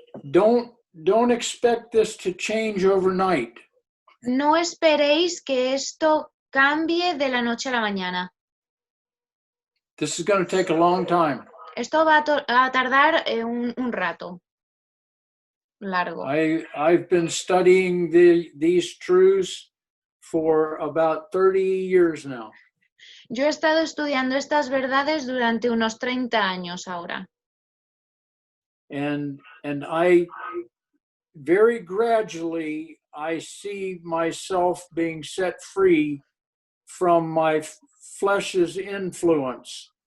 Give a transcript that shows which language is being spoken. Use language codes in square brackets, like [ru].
[en] Don't expect this to change overnight. [es] No esperéis que esto cambie de la noche a la mañana. [en] This is going to take a long time. [es] Esto va a tardar un rato largo. [en] I've been studying these truths for about 30 years now. [es] Yo he estado estudiando estas verdades durante unos 30 años ahora. [en] And I very gradually I see myself being set free from my flesh's influence.